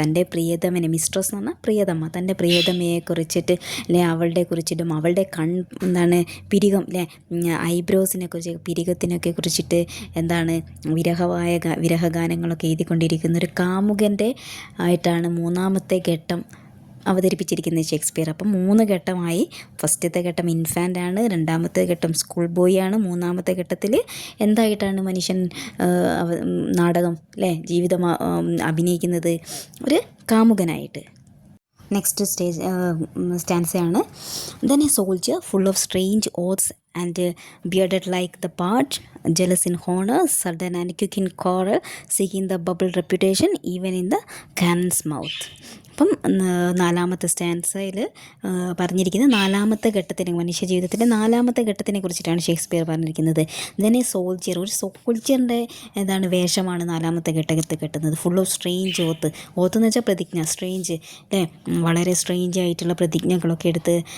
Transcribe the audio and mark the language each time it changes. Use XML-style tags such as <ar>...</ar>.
<ml>തൻ്റെ പ്രിയതമനെ, മിസ്ട്രസ് എന്ന് പറഞ്ഞാൽ പ്രിയതമ്മ, തൻ്റെ പ്രിയതമയെ കുറിച്ചിട്ട് അല്ലെ അവളുടെ കുറിച്ചിട്ടും അവളുടെ എന്താണ് പിരികം അല്ലേ, ഐബ്രോസിനെ കുറിച്ച്, പിരികത്തിനൊക്കെ കുറിച്ചിട്ട് എന്താണ് വിരഹഗാനങ്ങളൊക്കെ എഴുതിക്കൊണ്ടിരിക്കുന്ന ഒരു കാമുകൻ്റെ ആയിട്ടാണ് മൂന്നാമത്തെ ഘട്ടം അവതരിപ്പിച്ചിരിക്കുന്നത് ഷേക്സ്പിയർ. അപ്പം 3 ഘട്ടമായി. ഫസ്റ്റത്തെ ഘട്ടം ഇൻഫാൻ്റാണ്, രണ്ടാമത്തെ ഘട്ടം സ്കൂൾ ബോയ് ആണ്, മൂന്നാമത്തെ ഘട്ടത്തിൽ എന്തായിട്ടാണ് മനുഷ്യൻ നാടകം അല്ലേ, ജീവിതം അഭിനയിക്കുന്നത്? ഒരു കാമുകനായിട്ട്. Next സ്റ്റാൻസയാണ്.</ml> <en>Then a soldier full of strange oaths and bearded like the part, jealous in honor, sudden and quick in quarrel, seeking the bubble reputation even in the cannon's mouth.</en> <ml>അപ്പം 4ാമത്തെ സ്റ്റാൻസയിൽ പറഞ്ഞിരിക്കുന്നത് 4ാമത്തെ ഘട്ടത്തിനെ, മനുഷ്യ ജീവിതത്തിൻ്റെ 4ാമത്തെ ഘട്ടത്തിനെ കുറിച്ചിട്ടാണ് ഷേക്സ്പിയർ പറഞ്ഞിരിക്കുന്നത്.</ml> <en>then soldier,</en> <ml>ഒരു സോൾജിയറിൻ്റെ എന്താണ് വേഷമാണ് 4ാമത്തെ ഘട്ടത്തിൽ കെട്ടുന്നത്.</ml> <en>full of strange</en> <ml>എന്ന് വെച്ചാൽ പ്രതിജ്ഞ, സ്ട്രേഞ്ച് അല്ലേ, വളരെ സ്ട്രേഞ്ച് ആയിട്ടുള്ള പ്രതിജ്ഞകളൊക്കെ എടുത്ത്.</ml>